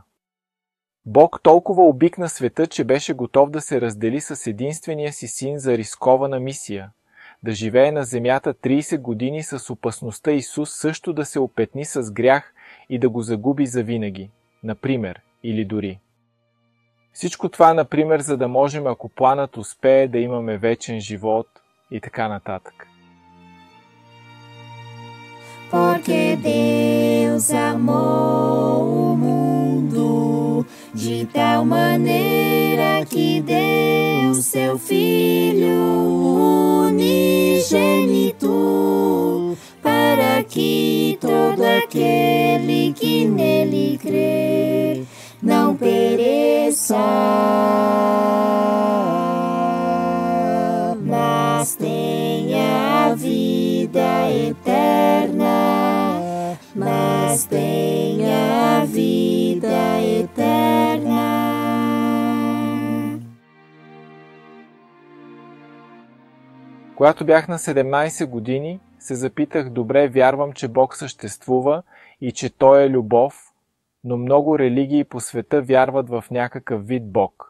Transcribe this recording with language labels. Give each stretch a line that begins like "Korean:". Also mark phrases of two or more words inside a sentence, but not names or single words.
Bulgarian: Бог толкова обикна света, че беше готов да се раздели с единствения си син за рискована мисия, да живее на земята 30 години с опасността Исус също да се опетни с грях и да го загуби завинаги, например, или дори. Всичко това, например, за да можем, ако планът успее, да имаме вечен живот и така нататък.
Portuguese: Porque Deus amou o mundo de tal maneira que deu seu Filho unigênito, para que todo aquele que nele crer não pereça, mas tenha a vida eterna, mas tenha a vida eterna.
Bulgarian: Когато бях на 17 години, се запитах: добре, вярвам, че Бог съществува и че Той е любов, но много религии по света вярват в някакъв вид Бог.